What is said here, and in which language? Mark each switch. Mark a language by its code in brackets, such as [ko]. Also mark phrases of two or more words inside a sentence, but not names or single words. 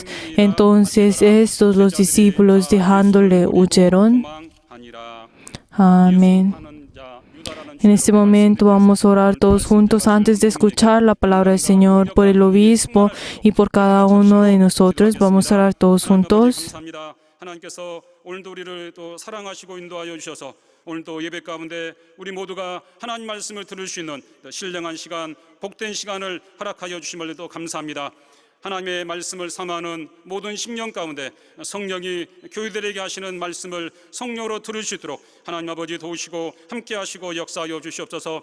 [es] Entonces estos, los discípulos, dejándole, huyeron. Amén. En este momento vamos a orar todos juntos antes de escuchar la palabra del Señor por el obispo y por cada uno de nosotros. Vamos a orar todos juntos. [ko] 하나님께서 오늘도 우리를 또 사랑하시고 인도하여 주셔서 오늘도 예배 가운데 우리 모두가 하나님 말씀을 들을 수 있는 신령한 시간, 복된 시간을 허락하여 주심을 또 감사합니다. 하나님의 말씀을 삼아하는 모든 심령 가운데 성령이 교회들에게 하시는 말씀을 성령으로 들을 수 있도록 하나님 아버지 도우시고 함께 하시고 역사하여 주시옵소서.